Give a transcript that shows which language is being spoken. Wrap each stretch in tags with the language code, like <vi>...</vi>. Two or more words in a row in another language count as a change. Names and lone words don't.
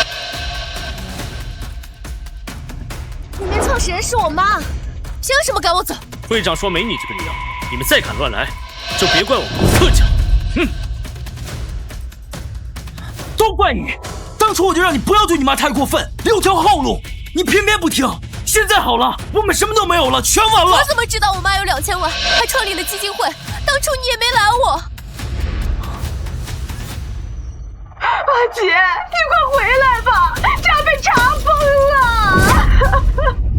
<zh>裡面創始人是我媽，憑什麼趕我走？會長說沒你這個女兒，你們再敢亂來，就別怪我不客氣。哼，都怪你，當初我就讓你不要對你媽太過分，留條後路，你偏偏不聽。現在好了，我們什麼都沒有了，全完了。我怎麼知道我媽有2000萬，還創立了基金會？當初你也沒攔我。阿杰，你快回來吧，家被查封了。</zh>